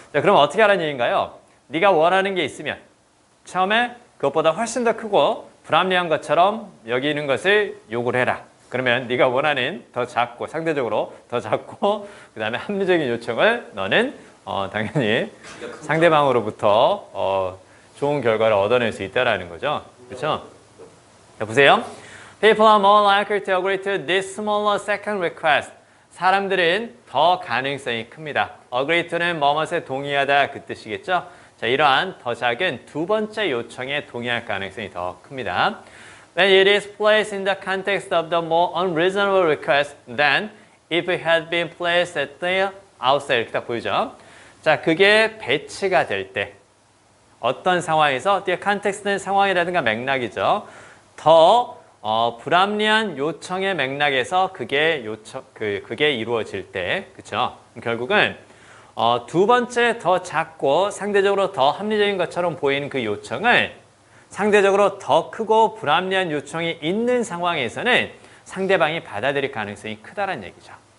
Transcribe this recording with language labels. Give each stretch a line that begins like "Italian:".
Korean: 자, 그럼 어떻게 하라는 얘기인가요? 네가 원하는 게 있으면 처음에 그것보다 훨씬 더 크고 불합리한 것처럼 여기 있는 것을 요구를 해라. 그러면 네가 원하는 더 작고 상대적으로 더 작고 그 다음에 합리적인 요청을 너는 당연히 상대방으로부터 좋은 결과를 얻어낼 수 있다라는 거죠. 그렇죠? 자, 보세요.
English: People are more likely to agree to this smaller second request.
Korean: 사람들은 더 가능성이 큽니다.
English: agree to
Korean: 는 뭐뭐에 동의하다 그 뜻이겠죠? 자, 이러한 더 작은 두 번째 요청에 동의할 가능성이 더 큽니다.
English: When it is placed in the context of the more unreasonable request than if it had been placed at the outset.
Korean: 이렇게 딱 보이죠? 자, 그게 배치가 될 때 어떤 상황에서 뒤에 컨텍스트는 상황이라든가 맥락이죠. 더 불합리한 요청의 맥락에서 그게 이루어질 때, 그렇죠? 결국은 두 번째 더 작고 상대적으로 더 합리적인 것처럼 보이는 그 요청을 상대적으로 더 크고 불합리한 요청이 있는 상황에서는 상대방이 받아들일 가능성이 크다는 얘기죠.